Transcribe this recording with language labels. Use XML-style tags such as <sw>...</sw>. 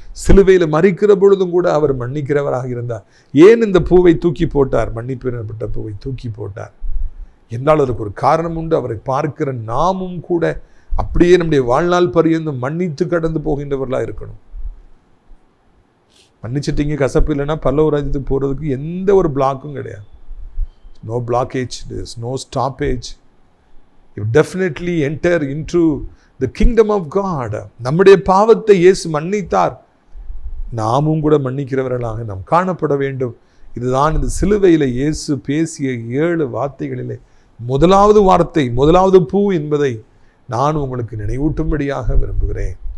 <ta>சிலுவையில் மரிக்கிற பொழுதும் கூட அவர் மன்னிக்கிறவராக இருந்தார். ஏன் இந்த பூவை தூக்கி போட்டார், மன்னிப்பு எனப்பட்ட பூவை தூக்கி போட்டார் என்றால் அதற்கு ஒரு காரணம் உண்டு. அவரை பார்க்கிற நாமும் கூட அப்படியே நம்முடைய வாழ்நாள் பரியந்தம் மன்னித்து கடந்து போகின்றவர்களாக இருக்கணும். மன்னிச்சிட்டீங்க, கசப்பு இல்லைன்னா பல்லவ ராஜ்யத்துக்கு போகிறதுக்கு எந்த ஒரு பிளாக்கும் கிடையாது.</ta> <en>No blockage, no stoppage. You definitely enter into the kingdom of God.</en> <ta>நம்முடைய பாவத்தை இயேசு மன்னித்தார், நாமும் கூட மன்னிக்கிறவர்களாக நாம் காணப்பட வேண்டும். இதுதான் இந்த சிலுவையில் இயேசு பேசிய 7 வார்த்தைகளிலே முதலாவது வார்த்தை, முதலாவது பூ என்பதை நான் உங்களுக்கு நினைவூட்டும்படியாக விரும்புகிறேன்.</ta>